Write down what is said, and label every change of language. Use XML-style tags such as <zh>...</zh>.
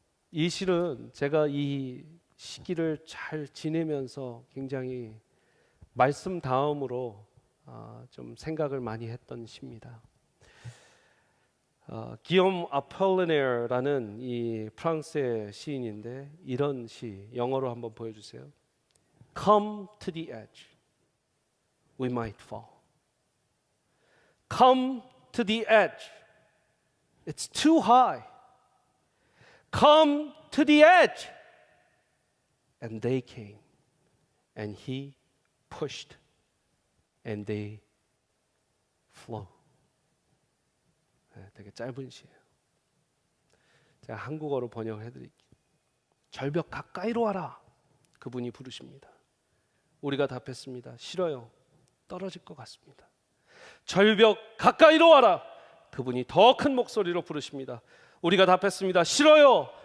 <ko>이 시는 제가 이 시기를 잘 지내면서 굉장히 말씀 다음으로 좀 생각을 많이 했던 시입니다. 기욤 아폴리네어라는 이 프랑스의 시인인데 이런 시 영어로 한번 보여주세요.</ko> <en>Come to the edge, we might fall. Come to the edge, it's too high. Come to the edge, and they came, and he pushed, and they flow.</en> <ko>네, 되게 짧은 시예요. 제가 한국어로 번역해 드릴게요. 절벽 가까이로 와라. 그분이 부르십니다. 우리가 답했습니다. 싫어요. 떨어질 것 같습니다. 절벽 가까이로 와라. 그분이 더 큰 목소리로 부르십니다. 우리가 답했습니다. 싫어요.</ko>